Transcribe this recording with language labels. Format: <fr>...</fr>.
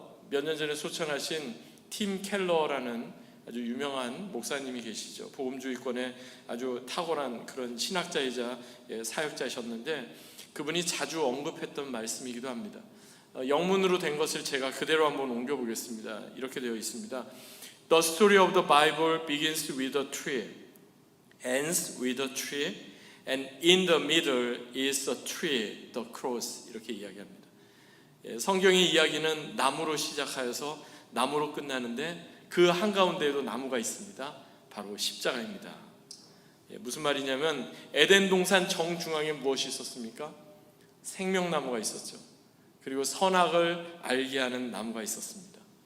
<ko>몇 년 전에 소천하신 팀 켈러라는 아주 유명한 목사님이 계시죠. 복음주의권의 아주 탁월한 그런 신학자이자 사역자이셨는데 그분이 자주 언급했던 말씀이기도 합니다. 영문으로 된 것을 제가 그대로 한번 옮겨보겠습니다. 이렇게 되어 있습니다.</ko> <en>The story of the Bible begins with a tree, ends with a tree, and in the middle is a tree, the cross.</en> <ko>이렇게 이야기합니다. 성경의 이야기는 나무로 시작하여서 나무로 끝나는데 그 한가운데에도 나무가 있습니다. 바로 십자가입니다. 무슨 말이냐면 에덴 동산 정중앙에 무엇이 있었습니까? 생명나무가 있었죠. 그리고 선악을 알게 하는 나무가 있었습니다.</ko>